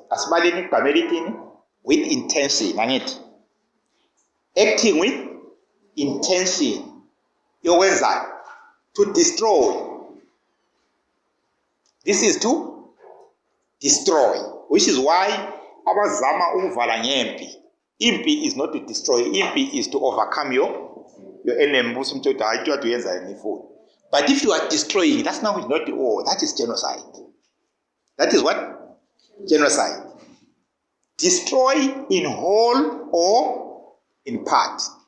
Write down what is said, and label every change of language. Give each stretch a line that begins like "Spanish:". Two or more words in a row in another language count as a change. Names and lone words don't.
English: With intention. Acting with intention. To destroy. This is to destroy, which is why
South Ndebele: abazama uvala ngempi.
English: Impi is not to destroy. Impi is to overcome your enemy. But if you are destroying, that's now not the war. That is genocide. That is what? Genocide. Destroy in whole or in part.